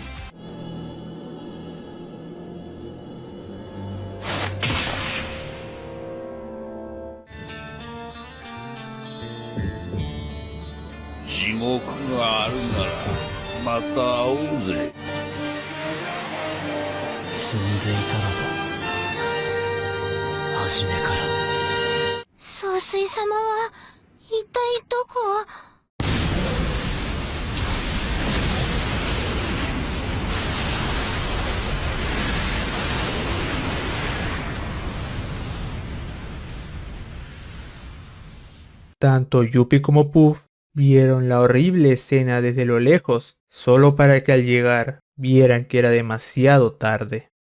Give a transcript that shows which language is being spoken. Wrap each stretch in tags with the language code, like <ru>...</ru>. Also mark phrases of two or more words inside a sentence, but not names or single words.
<es>Mata</es> <ja>積んでいたのだ初めから総帥様は一体どこ？</ja> <es>Tanto Yuppie como Puff vieron la horrible escena desde lo lejos, solo para que al llegar vieran que era demasiado tarde.</es>